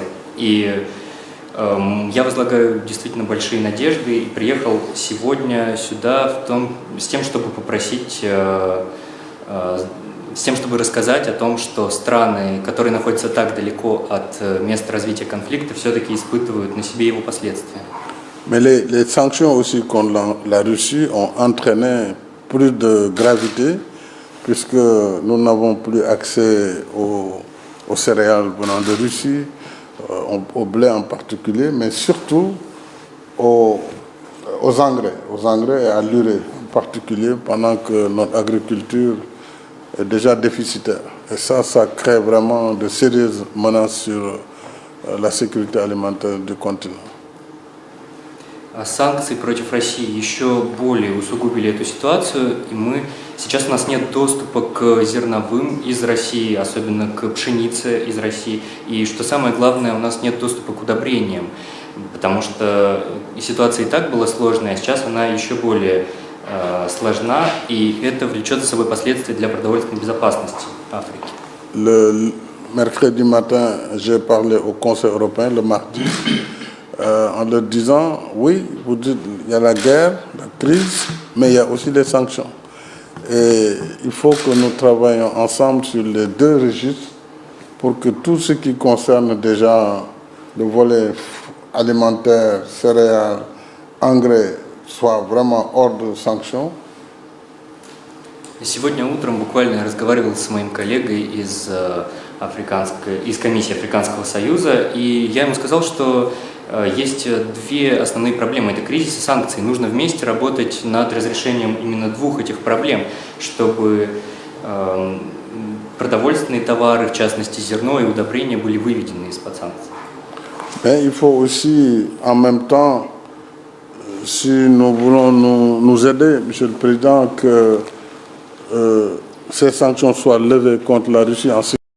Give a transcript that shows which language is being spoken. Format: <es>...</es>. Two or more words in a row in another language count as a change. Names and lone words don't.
<ru>И я возлагаю действительно большие надежды и приехал сегодня сюда с тем, чтобы попросить, с тем, чтобы рассказать о том, что страны, которые находятся так далеко от места развития конфликта, все-таки испытывают на себе его последствия.</ru> <fr>Mais les sanctions aussi contre la Russie ont entraîné plus de gravité puisque nous n'avons plus accès aux céréales venant de Russie, au blé en particulier, mais surtout aux engrais et à l'urée en particulier, pendant que notre agriculture est déjà déficitaire. Et ça crée vraiment de sérieuses menaces sur la sécurité alimentaire du continent.</fr> <ru>Санкции против России еще более усугубили эту ситуацию, и сейчас у нас нет доступа к зерновым из России, особенно к пшенице из России, и что самое главное, у нас нет доступа к удобрениям, потому что ситуация и так была сложная, а сейчас она еще более сложна, и это влечет за собой последствия для продовольственной безопасности Африки.</ru> <fr>Le mercredi matin, j'ai parlé au Conseil européen, le mardi, en leur disant, oui, vous dites, il y a la guerre, la crise, mais il y a aussi les sanctions. Et il faut que nous travaillions ensemble sur les deux registres pour que tout ce qui concerne déjà le volet alimentaire, céréales, engrais, soit vraiment hors de sanctions.</fr> <ru>Сегодня утром буквально я разговаривал с моим коллегой из комиссии Африканского союза, и я ему сказал, что есть две основные проблемы. Это кризис и санкции. Нужно вместе работать над разрешением именно двух этих проблем, чтобы продовольственные товары, в частности зерно и удобрения, были выведены из-под санкций.</ru> <fr>Mais il faut aussi, en même temps, si nous voulons nous aider, Monsieur le Président, que ces sanctions soient levées contre la Russie en</fr>